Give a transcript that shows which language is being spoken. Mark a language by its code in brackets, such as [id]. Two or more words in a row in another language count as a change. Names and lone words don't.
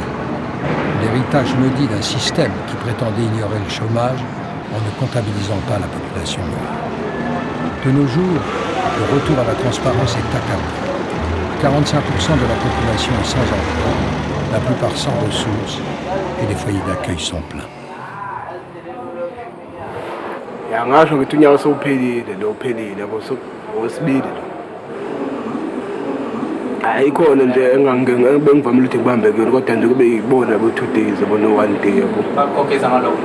[fr] L'héritage maudit d'un système qui prétendait ignorer le chômage en ne comptabilisant pas la population noire. De nos jours, le retour à la transparence est accablant. 45% de la population est sans emploi, la plupart sans ressources, et les foyers d'accueil sont pleins. [zu] Ngasho ngithi unyaka sowuphelile lo uphelile wesibili lo ayikhona nje engangibengivamile ukuthi ngibambe kuyona kodwa nje kube yibona bo-2 days bona 1 day yabo bakhokheza ngalokho